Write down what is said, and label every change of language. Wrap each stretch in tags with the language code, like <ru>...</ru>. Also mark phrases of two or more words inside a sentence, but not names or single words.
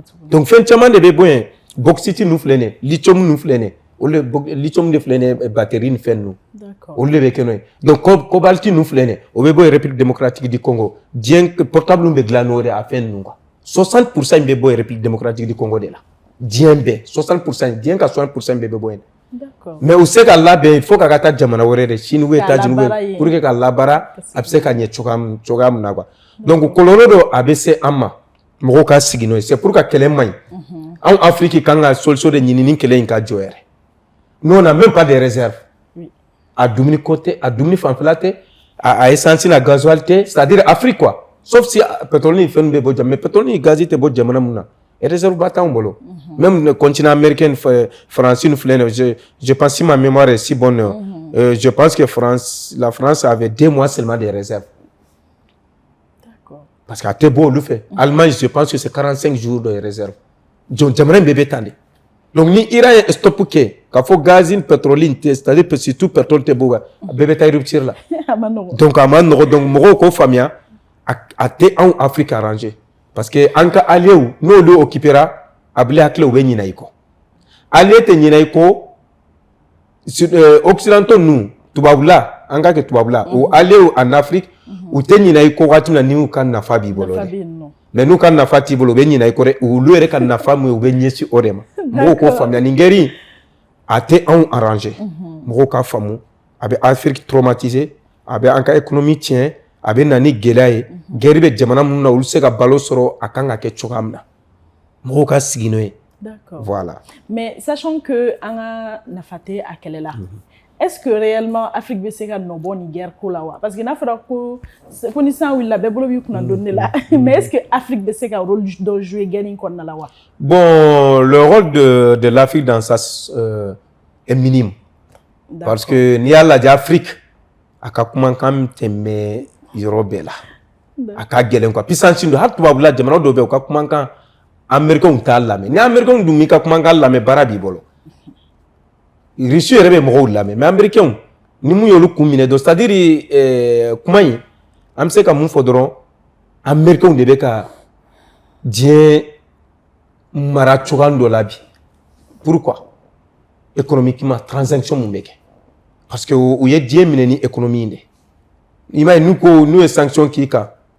<bm>donc fɛn caman de bɛ bɔ yen bauxite ninnu filɛ nin ye lithium ninnu filɛ nin ye lithium de filɛ nin ye batterie ni fɛn ninnu olu de bɛ kɛ n'o ye</bm> <fr>donc cobalt</fr> <bm>ninnu filɛ nin ye o bɛ bɔ République démocratique du Congo diɲɛ portable bɛ dilan n'o de a fɛn ninnu quoi 60% bɛ bɔ République démocratique du Congo</bm> <fr>de la</fr> <bm>diɲɛ bɛɛ 60% diɲɛ ka 60% bɛɛ bɛ bɔ yen mais u se ka labɛn</bm> <fr>il faut</fr> <bm>ka taa jamana wɛrɛ</bm> <fr>de Chine ou États-Unis pour que</fr> <bm>ka labaara a bɛ se ka ɲɛ cogoya min na quoi donc kɔlɔlɔ dɔ a bɛ se an ma mɔgɔw ka sigi n'o ye</bm> <fr>c'est pour que</fr> <bm>kɛlɛ man ɲi anw Afrique kan ka solution de ɲini ni kɛlɛ in ka jɔ yɛrɛ</bm> <fr>nous on n'a même pas de réserve</fr> <bm>a dumuni ko tɛ a dumuni fanfɛla tɛ a essence na gasoil tɛ c'est-à-dire Afrique</bm> <fr>quoi sauf si pétrole</fr> <bm>ni fɛn bɛ bɔ jamana</bm> <fr>mais pétrole</fr> <bm>ni gaz tɛ bɔ jamana mun na réserve ba t'anw bolo</bm> <fr>même le continent américain France nous</fr> <bm>filɛ nin</bm> <fr>je pense si ma mémoire est si bonne je pense que la France avait 2 mois seulement de réserve parce que</fr> <bm>a tɛ bɔ olu fɛ</bm> <fr>Allemagne je pense que c'est 45 jours de réserve donc</fr> <bm>jamana in bɛɛ bɛ tan de donc ni Iran ye stop kɛ k'a fɔ gaz ni pétrole tɛ</bm> <fr>c'est-à-dire que surtout pétrole</fr> <bm>tɛ bɔ a bɛɛ bɛ taa rupture la donc a ma nɔgɔ donc mɔgɔw k'o faamuya a tɛ anw Afrique arranger</bm> <fr>parce que</fr> <bm>an ka alliés n'olu occupera a bila hakili u bɛ ɲinɛ i kɔ allié tɛ ɲinɛ i kɔ occidentaux ninnu tubabula an ka kɛ tubabula o</bm> <fr>alliés en Afrique</fr> <bm>u tɛ ɲinɛ i kɔ waati min na ni u ka nafa b'i bolo dɛ mais n'u ka nafa t'i bolo u bɛ ɲinɛ i kɔ dɛ olu yɛrɛ ka nafa min u bɛ ɲɛsin o de ma mɔgɔw k'o faamuya nin guerre in a tɛ anw arranger mɔgɔw k'a faamu a bɛ Afrique traumatiser a bɛ an ka économie tiɲɛ a bɛ na ni gɛlɛya ye guerre bɛ jamana minnu na olu se ka balo sɔrɔ a kan ka kɛ cogoya min na mɔgɔw ka sigi n'o ye voilà</bm> <fr>mais sachant que</fr> <bm>an ka nafa tɛ a kɛlɛ la</bm> <fr>est-ce que réellement Afrique</fr> <bm>bɛ se ka nɔ bɔ nin guerre ko la wa</bm> <fr>parce que</fr> <bm>n'a fɔra ko ni san wulila bɛɛ bolo b'i kunna donni de la</bm> <fr>mais est-ce que Afrique</fr> <bm>bɛ se ka rôle dɔ jouer guerre in kɔnɔna la wa</bm> <fr>bon le rôle de l'Afrique dans ça est minime parce que</fr> <bm>n'i y'a lajɛ Afrique a ka kumakan tɛmɛ yɔrɔ bɛɛ la a ka gɛlɛn quoi puissance dɔ hali tubabula jamana dɔw bɛ yen u ka kumakan Américains t'a lamɛn ni Américains dun m'i ka kumakan lamɛn baara b'i bolo Russie yɛrɛ bɛ mɔgɔw lamɛn</bm> <fr>mais américains</fr> <bm>ni mun y'olu kun minɛ dɔrɔn c'est-à-dire kuma in an bɛ se ka mun fɔ dɔrɔn américains de bɛ ka diɲɛ mara cogoya dɔ la bi</bm> <fr>pourquoi économiquement transaction</fr> <bm>mun bɛ kɛ parce que u ye diɲɛ minɛ ni économie in de i m'a ye n'u ye sanction k'i kan</bm>